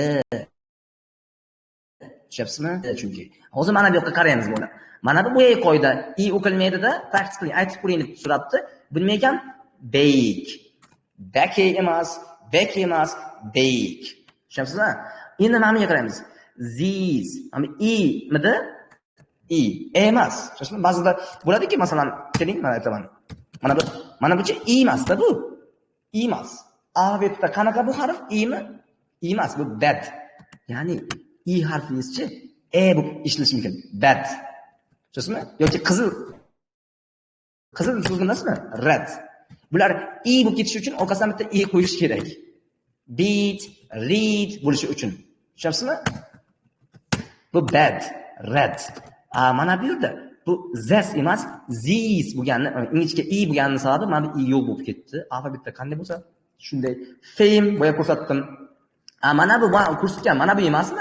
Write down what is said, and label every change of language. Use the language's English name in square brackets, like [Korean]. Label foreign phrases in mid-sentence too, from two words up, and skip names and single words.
[Uzbek] Tushunyapsizmi? Chunki hozir mana bu yoqqa qaraymiz bo'lar. Mana bu bo'yagi qoida i o'qilmaydi-da, practice qiling, aytib ko'ring deb so'rabdi. Bu nima ekan? Bake. Bake emas, bake. Tushunyapsizmi? Endi mana bunga qaraymiz. These. Mana i-midi? I emas. Tushunyapsizmi? Ba'zida bo'ladiki, masalan, keling, men aytaman. Mana bu i emas-da bu. I emas. Alfabetda qanaqa bu harf? I-mi? I emas, bu bad. Ya'ni i harfingiz-chi bu ishlashi mumkin. Bad. Tushunasizmi? Yoki qizil so'z bilasizmi? Red. Bular i bo'lib ketishi uchun orqasidan bitta i qo'yish kerak. [English] Beat, read [Uzbek] bo'lishi uchun. Tushunasizmi? Bu [English] bad, red. [Uzbek] Mana bu yerda bu this emas, these bo'lganini, ingichka i bo'lganini sababi mana bu i yo'q bo'lib ketdi. Alfabetda qanday bo'lsa, shunday. Fame boya ko'rsatdim. Mana bu ko'rsatgan, mana bu emasmi?